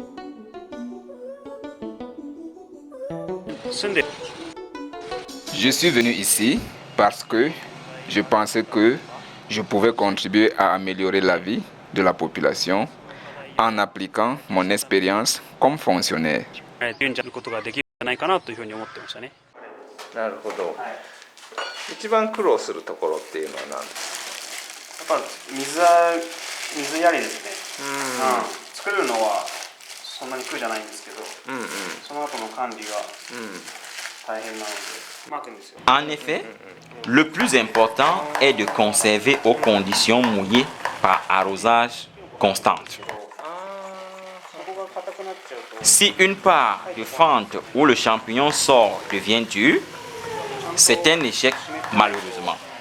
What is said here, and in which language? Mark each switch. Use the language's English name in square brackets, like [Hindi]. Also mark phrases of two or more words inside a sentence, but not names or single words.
[French] Je suis venu ici parce que je pensais que je pouvais contribuer à améliorer la vie de la population en appliquant mon expérience comme fonctionnaire. [Japanese] なるほど。一番苦労するところっていうのは何ですか？やっぱ水やりですね。作るのはそんなに苦じゃないんですけど、その後の管理が大変なので、巻くんですよ。 [French] En effet, le plus important est de conserver aux conditions mouillées par arrosage constante. Si une part de fente où le champignon sort devient dur, c'est un échec malheureusement.